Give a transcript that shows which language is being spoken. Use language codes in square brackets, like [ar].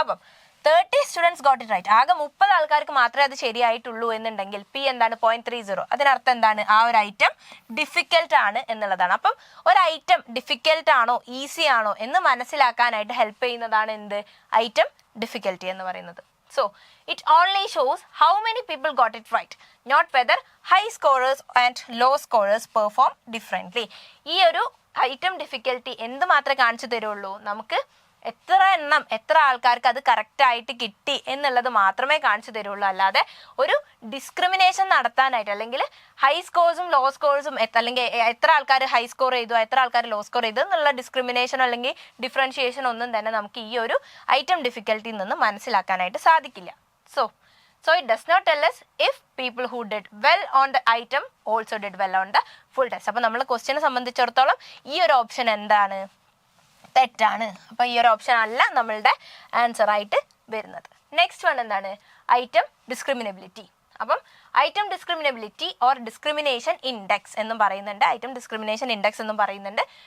[ml] അപ്പം [en] 30 students got it right. [ml] ആകെ 30 ആൾക്കാർക്ക് മാത്രമേ അത് ശരിയായിട്ടുള്ളൂ എന്നുണ്ടെങ്കിൽ P എന്താണ്? 0.30. അതിനർത്ഥം എന്താണ്, ആ ഒരു ഐറ്റം ഡിഫിക്കൽട്ട് ആണ് എന്നുള്ളതാണ്. അപ്പം ഒരു ഐറ്റം ഡിഫിക്കൽട്ട് ആണോ ഈസി ആണോ എന്ന് മനസ്സിലാക്കാനായിട്ട് ഹെൽപ്പ് ചെയ്യുന്നതാണ് എന്ത്, ഐറ്റം ഡിഫിക്കൽറ്റി എന്ന് പറയുന്നത്. [en] So it only shows how many people got it right, not whether high scorers and low scorers perform differently. [ml] ഈ ഒരു ഐറ്റം ഡിഫിക്കൽറ്റി എന്ത് മാത്രമേ കാണിച്ചു തരുള്ളൂ, നമുക്ക് എത്ര ആൾക്കാർക്ക് അത് കറക്റ്റായിട്ട് കിട്ടി എന്നുള്ളത് മാത്രമേ കാണിച്ചു തരുള്ളൂ. അല്ലാതെ ഒരു ഡിസ്ക്രിമിനേഷൻ നടത്താനായിട്ട് അല്ലെങ്കിൽ ഹൈ സ്കോർസും ലോ സ്കോർസും അല്ലെങ്കിൽ എത്ര ആൾക്കാർ ഹൈ സ്കോർ ചെയ്തു എത്ര ആൾക്കാർ ലോ സ്കോർ ചെയ്തു എന്നുള്ള ഡിസ്ക്രിമിനേഷൻ അല്ലെങ്കിൽ ഡിഫറൻഷിയേഷൻ ഒന്നും തന്നെ നമുക്ക് ഈ ഒരു ഐറ്റം ഡിഫിക്കൽറ്റിയിൽ നിന്ന് മനസ്സിലാക്കാനായിട്ട് സാധിക്കില്ല. [en] So it does not tell us if people who did well on the item also did well on the full test. [ml] അപ്പോൾ നമ്മൾ ക്വസ്റ്റ്യനെ സംബന്ധിച്ചിടത്തോളം ഈ ഒരു ഓപ്ഷൻ എന്താണ്, തെറ്റാണ്. അപ്പം ഈ ഒരു ഓപ്ഷൻ അല്ല നമ്മളുടെ ആൻസർ ആയിട്ട് വരുന്നത്. നെക്സ്റ്റ് വൺ എന്താണ്, ഐറ്റം ഡിസ്ക്രിമിനബിലിറ്റി. അപ്പം ഐറ്റം ഡിസ്ക്രിമിനബിലിറ്റി ഓർ ഡിസ്ക്രിമിനേഷൻ ഇൻഡെക്സ് എന്നും പറയുന്നുണ്ട്, ഐറ്റം ഡിസ്ക്രിമിനേഷൻ ഇൻഡെക്സ് എന്നും പറയുന്നുണ്ട്.